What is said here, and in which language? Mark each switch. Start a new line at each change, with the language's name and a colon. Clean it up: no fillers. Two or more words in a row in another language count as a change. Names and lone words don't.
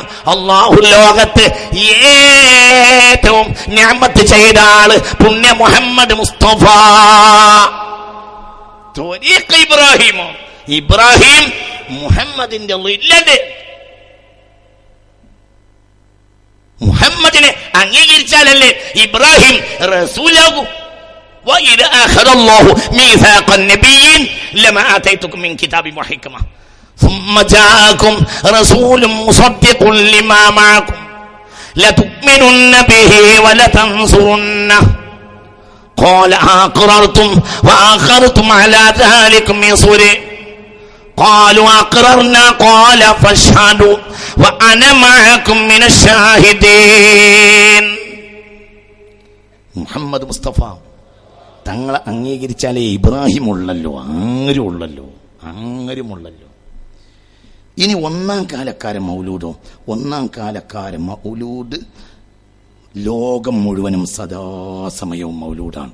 Malayalam: അല്ലാഹു ലോകത്ത് ഏറ്റവും നിഅമത്ത് ചെയ്ത ആള് പുണ്യ മുഹമ്മദ് മുസ്തഫ. ഇബ്രാഹിം മുഹമ്മദിന്റെ ളില്ലത്, മുഹമ്മദിനെ അംഗീകരിച്ചാലല്ലേ ഇബ്രാഹിം റസൂലാകൂ.
Arabic: وَإِذَا أَخَذَ اللَّهُ مِيثَاقَ النَّبِيِّينَ لَمَا آتَيْتُكُم مِّن كِتَابٍ وَحِكْمَةٍ ثُمَّ جَاءَكُم رَّسُولٌ مُّصَدِّقٌ لِّمَا مَعَكُمْ لَتُؤْمِنُنَّ بِهِ وَلَتَنصُرُنَّهُ قَالَ أَقْرَرْتُمْ وَأَخَذْتُمْ عَلَى ذَلِكُمْ إِصْرِي قالوا أقررنا قال فاشهدوا وأنا معكم من الشاهدين.
Malayalam: മുഹമ്മദ് മുസ്തഫ തങ്ങളെ അംഗീകരിച്ചാലേ ഇബ്രാഹിം ഉള്ളല്ലോ, ആരുമുള്ളല്ലോ. ഇനി ഒന്നാം കാലക്കാരൻ മൗലൂദ് ലോകം മുഴുവനും സദാസമയവും മൗലൂദാണ്.